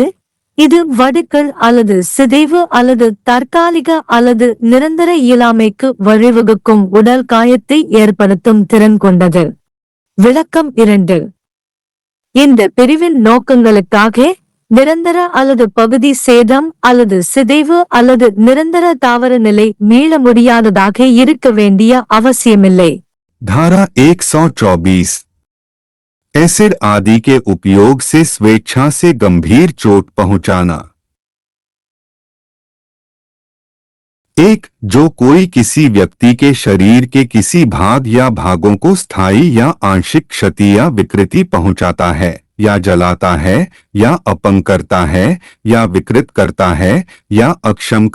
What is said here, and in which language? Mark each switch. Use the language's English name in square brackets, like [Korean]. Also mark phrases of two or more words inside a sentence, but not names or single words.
[Tamil] இது வடுக்கள் அல்லது சிதைவு அல்லது தற்காலிக அல்லது நிரந்தர இயலாமைக்கு வழிவகுக்கும் உடல் காயத்தை ஏற்படுத்தும் திறன் கொண்டது. விளக்கம் 2. இந்த பிரிவின் நோக்கங்களுக்காக நிரந்தர அல்லது பகுதி சேதம் அல்லது சிதைவு அல்லது நிரந்தர தாவர நிலை மீள முடியாததாக இருக்க வேண்டிய அவசியமில்லை. [Hindi] धारा 124 एसिड आदि के उपयोग से स्वेच्छा से गंभीर चोट पहुंचाना। एक, जो कोई किसी व्यक्ति के शरीर के किसी भाग या भागों को स्थायी या आंशिक क्षति या विकृति पहुंचाता है या जलाता है या अपंग करता है या विकृत करता है या अक्षम